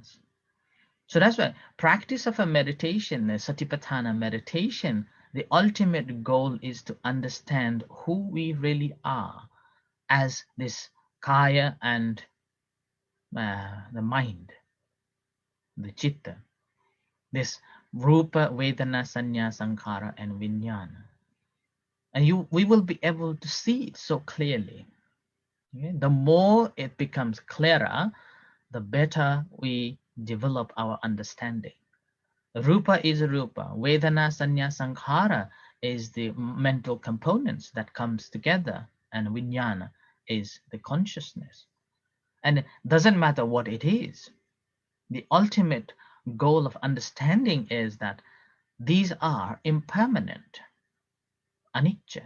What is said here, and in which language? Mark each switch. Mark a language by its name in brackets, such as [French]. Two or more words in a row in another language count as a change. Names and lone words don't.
[English] So that's why practice of a meditation, a Satipatthana meditation, the ultimate goal is to understand who we really are as this kaya and the mind, the chitta, this [Pali] rupa, vedana, sanya, sankhara, and vijnana. [English] And we will be able to see it so clearly. Okay? The more it becomes clearer, the better we develop our understanding. Rupa is rupa. [Pali] Vedana, sanya, sankhara [English] is the mental components that comes together, and vijnana is the consciousness. And it doesn't matter what it is. The ultimate goal of understanding is that these are impermanent, anicca.